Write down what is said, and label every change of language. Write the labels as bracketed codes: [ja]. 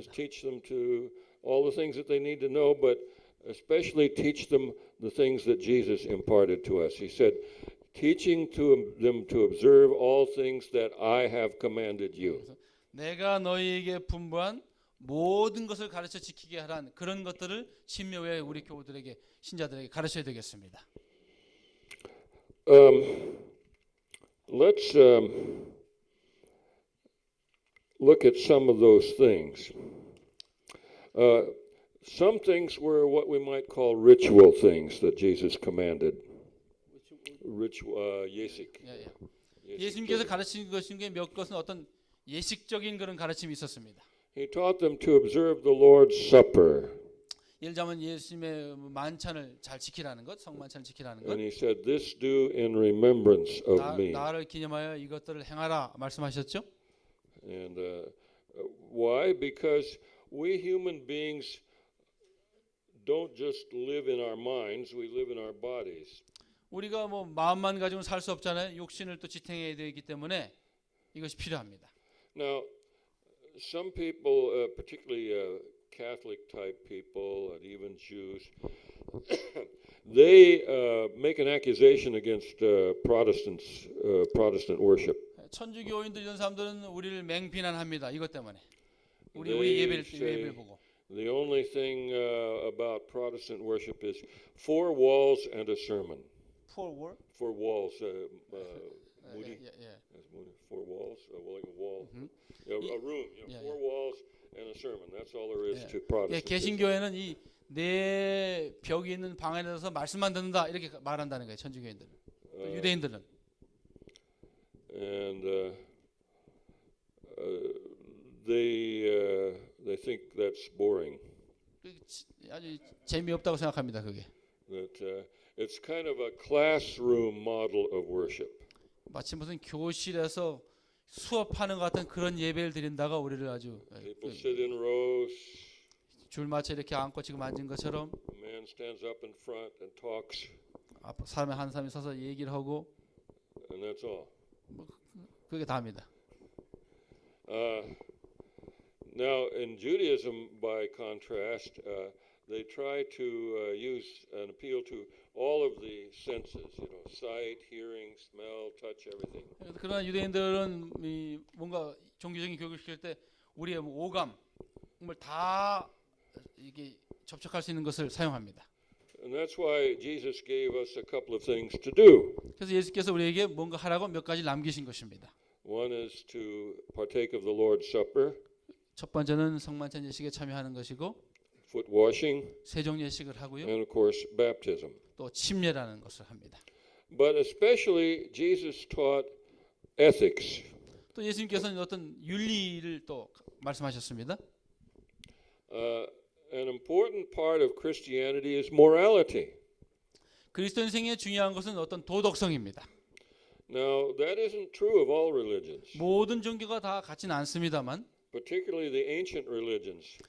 [en] Just teach them to all the things that they need to know, but especially teach them the things that Jesus imparted to us. He said, teaching them to observe all things that I have commanded you. [ko] 내가 너희에게 분부한 모든 것을 가르쳐 지키게 하란 그런 것들을 침례 후에 우리 교우들에게 신자들에게 가르쳐야 되겠습니다. [en] Let's look at some of those things. Some things were what we might call ritual things that Jesus commanded. [ko] 예식. 예수님께서 가르친 것인 게 몇 것은 어떤 예식적인 그런 가르침이 있었습니다. [en] He taught them to observe the Lord's Supper. [ko] 예를 들자면 예수님의 만찬을 잘 지키라는 것, 성만찬을 지키라는 것. [en] And he said, "This do in remembrance of me." [ko] 나를 기념하여 이것들을 행하라 말씀하셨죠? [en] And why? Because we human beings don't just live in our minds; we live in our bodies. [ko] 우리가 뭐 마음만 가지고는 살 수 없잖아요. 육신을 또 지탱해야 되기 때문에 이것이 필요합니다. [en] Now, some people, particularly Catholic type people and even Jews, they make an accusation against Protestant worship. [ko] 천주교인들 이런 사람들은 우리를 맹비난합니다. 이것 때문에 우리 예배를 보고. [en] The only thing about Protestant worship is 4 walls and a sermon. 4 wall? 4 walls. Moody. [ko] 예. [en] 4 walls, like a wall, a room. 4 walls and a sermon. That's all there is to [ko] 예, [en] Protestant. [ko] 개신교회는 이 네 벽이 있는 방 안에서 말씀만 듣는다 이렇게 말한다는 거예요. 천주교인들은. 유대인들은. [en] And they think that's boring. [ko] 아주 재미없다고 생각합니다. 그게. [en] That it's kind of a classroom model of worship. [ko] 마치 무슨 교실에서 수업하는 것 같은 그런 예배를 드린다가 우리를 아주 [en] People sit in rows. [ko] 줄 맞춰 이렇게 앉고 지금 앉은 것처럼 [en] A man stands up in front and talks, [ko] 사람이 한 사람이 서서 얘기를 하고 [en] and that's all. [ko] 그게 다입니다. [en] Now, in Judaism, by contrast, they try to use and appeal to all of the senses, sight, hearing, smell, touch, everything. [ko] 그러나 유대인들은 뭔가 종교적인 교육을 시킬 때 우리의 오감을 다 이게 접촉할 수 있는 것을 사용합니다. [en] And that's why Jesus gave us a couple of things to do. [ko] 그래서 예수께서 우리에게 뭔가 하라고 몇 가지 남기신 것입니다. [en] One is to partake of the Lord's Supper, [ko] 첫 번째는 성만찬 예식에 참여하는 것이고 [en] foot washing, [ko] 세종 예식을 하고요. [en] and of course baptism. [ko] 또 침례라는 것을 합니다. [en] But especially Jesus taught ethics. [ko] 또 예수님께서는 어떤 윤리를 또 말씀하셨습니다. [en] An important part of Christianity is morality. [ko] 그리스도인생의 중요한 것은 어떤 도덕성입니다. [en] Now, that isn't true of all religions, [ko] 모든 종교가 다 같지는 않습니다만 [en] particularly the ancient religions.